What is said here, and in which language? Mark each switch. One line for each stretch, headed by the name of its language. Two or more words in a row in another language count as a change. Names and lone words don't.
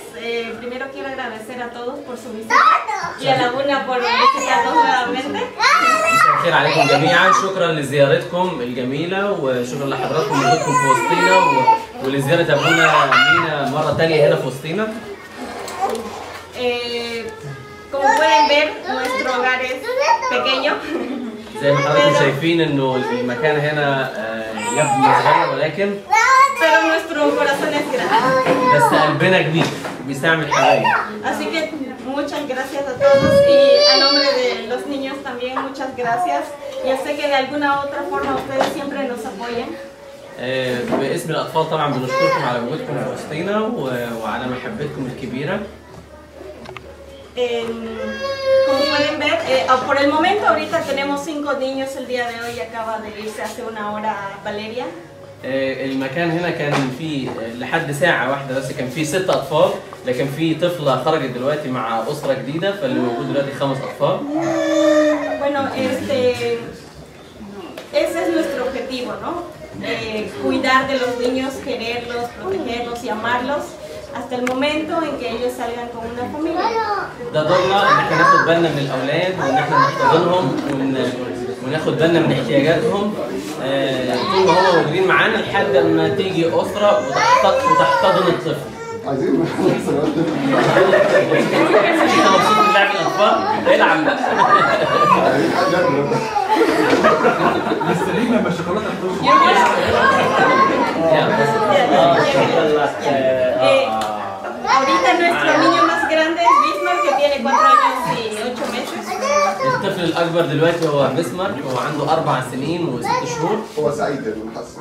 Spanish: Primero quiero agradecer a todos por su visita y a la Abuna por visitarnos nuevamente.
Arabic: مساء الخير عليكم جميعا، شكرا لزيارتكم الجميلة وشكرا لحضراتكم وجودكم في وسطينا ولزيارة أبونا مينا مرة تانية هنا في وسطينا.
Spanish: Como pueden ver, nuestro hogar es pequeño.
Arabic: زي ما حضراتكم شايفين إنه المكان هنا يبدو صغير ولكن
Spanish: pero nuestro corazón es grande.
Arabic: بس قلبنا كبير بيستعمل حبايب.
Spanish: Así que muchas gracias a todos y a nombre de los niños también muchas gracias. Yo sé que de alguna otra forma ustedes siempre nos apoyan.
Arabic: باسم الأطفال طبعا بنشكركم على وجودكم في وسطينا وعلى محبتكم الكبيرة.
Spanish: Como pueden ver, por el momento ahorita tenemos 5 niños el día de hoy, acaba de irse hace una hora Valeria.
Arabic: المكان هنا كان فيه لحد ساعة واحدة بس كان فيه 6 أطفال، لكن فيه طفلة خرجت دلوقتي مع أسرة جديدة، فاللي موجود دلوقتي 5 أطفال.
Spanish: Bueno, ese es nuestro objetivo, ¿no? Cuidar de los niños, quererlos, protegerlos y amarlos hasta el momento en que ellos salgan con una familia.
Arabic: ده دورنا إن احنا ناخد بالنا من الأولاد وإن احنا نحتضنهم وناخد بالنا من احتياجاتهم طول ما هم موجودين معانا لحد ما تيجي أسرة وتحتضن الطفل. عايزين مبسوط من لعب الأطفال؟ العب بقى. مستنيين لما الشوكولاتة تخش.
Spanish: Ahorita nuestro niño más grande es Bismarck, que tiene 4 años y 8 meses.
Arabic: الطفل الأكبر دلوقتي هو بسمارك، هو عنده 4 سنين و6 شهور. هو سعيد بالحظ.